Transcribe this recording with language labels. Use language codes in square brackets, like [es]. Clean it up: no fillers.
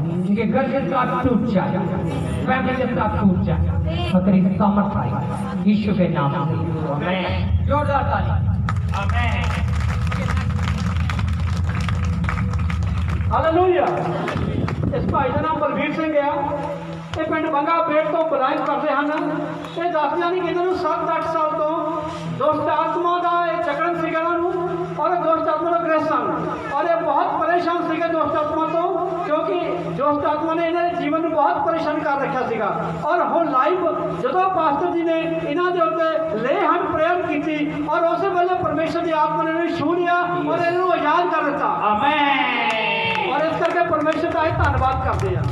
[hi] जिनके घर के साथ टूट जाए, फैमिली के साथ टूट जाए, और तेरी सामर्थ आए यीशु के नाम से। आमीन। जोरदार ताली। आमीन। हालेलुया। इस भाई का नाम बलवीर सिंह है। [pa] ਇਹ ਪਿੰਡ ਬੰਗਾ ਪੇਟ ਤੋਂ ਬਿਲੋਂਗ ਕਰਦੇ ਹਨ। ਇਹ ਦੱਸਦੇ ਨੇ ਕਿ ਇਹਨਾਂ ਨੂੰ 7-8 ਸਾਲ ਤੋਂ ਦੁਸ਼ਟ ਆਤਮਾ ਦਾ ਇਹ ਜਕੜਨ ਸੀਗਾ ਇਹਨਾਂ ਨੂੰ, ਔਰ ਦੁਸ਼ਟ ਆਤਮਾ ਦਾ ਗ੍ਰਸਤ ਸਨ, ਔਰ ਇਹ ਬਹੁਤ ਪਰੇਸ਼ਾਨ ਸੀਗੇ ਦੁਸ਼ਟ ਆਤਮਾ ਤੋਂ, ਕਿਉਂਕਿ ਦੁਸ਼ਟ ਆਤਮਾ ਨੇ ਇਹਨਾਂ ਦੇ ਜੀਵਨ ਨੂੰ ਬਹੁਤ ਪਰੇਸ਼ਾਨ ਕਰ ਰੱਖਿਆ ਸੀਗਾ। ਔਰ ਹੁਣ ਲਾਈਵ ਜਦੋਂ ਪਾਸਟਰ ਜੀ ਨੇ ਇਹਨਾਂ ਦੇ ਉੱਤੇ ਲੇ ਹੈਂਡ ਪ੍ਰੇਅਰ ਕੀਤੀ, ਔਰ ਉਸੇ ਵੇਲੇ ਪਰਮੇਸ਼ਰ ਦੀ ਆਤਮਾ ਨੇ ਇਹਨਾਂ ਨੂੰ ਛੂਹ ਲਿਆ ਔਰ ਇਹਨਾਂ ਨੂੰ ਆਜ਼ਾਦ ਕਰ ਦਿੱਤਾ। [hi] आमीन। और इस करके परमेश्वर का ही धन्यवाद करते हैं।